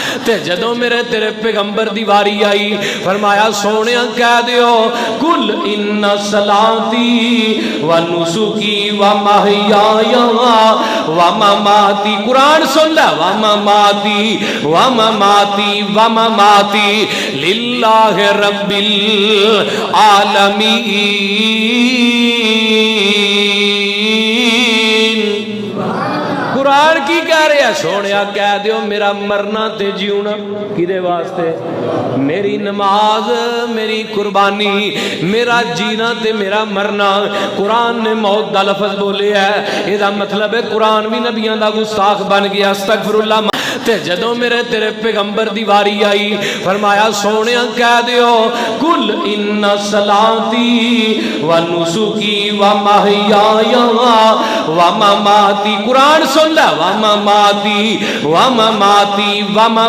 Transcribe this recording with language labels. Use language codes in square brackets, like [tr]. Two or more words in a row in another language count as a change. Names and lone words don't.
[pa] تے جدوں میرے تیرے پیغمبر دی واری آئی فرمایا سونیا کہہ دیو [ar] کل ان صلاتی و نسکی و محیای و مماتی [pa] قرآن سن لے [ar] و مماتی و مماتی و مماتی للہ [pa] رب [ar] العالمین [pa] قرآن کی کہہ رہے ہیں سونیا کہہ دیو میرا مرنا تے جیونا کدے واسطے میری نماز میری قربانی میرا جینا تے میرا مرنا قرآن نے موت دا لفظ بولے ہے یہ دا مطلب ہے قرآن بھی نبیان دا گستاخ بن گیا [ar] استغفر اللہ [pa] تے جدوں میرے تیرے پیغمبر دی واری آئی فرمایا سونیا کہہ دیو [ar] کل ان صلاتی و نسکی و محیای و مماتی [pa] قرآن سن لے [ar] و مماتی و مماتی و